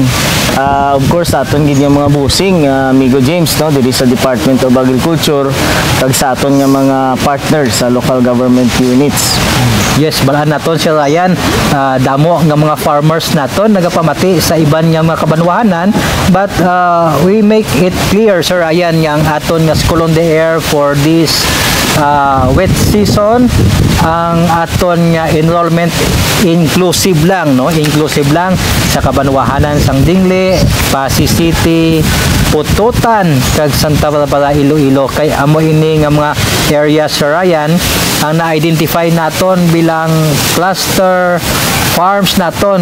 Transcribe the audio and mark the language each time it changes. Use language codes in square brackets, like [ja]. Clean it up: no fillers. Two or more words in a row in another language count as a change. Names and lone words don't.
[en] Of course [hil] sa aton gid nga mga busing, amigo James no diri sa Department of Agriculture kag sa aton nga mga partners sa [en] local government units. [hil] Yes, balaan naton si Ryan, damo nga mga farmers naton nagapamati sa iban nga mga kabanwahanan, [en] but we make it clear Sir Ryan [hil] nga ang aton nga [en] School on the Air for this wet season, [hil] ang aton nga enrollment inclusive lang, no, inclusive lang sa kabanwahanan sang Dingle, Pasig City, Pututan kag Santa Barbara, Iloilo. Kay amo ini nga mga areas Sir Ryan ang na-identify naton bilang [en] cluster farms [hil] naton.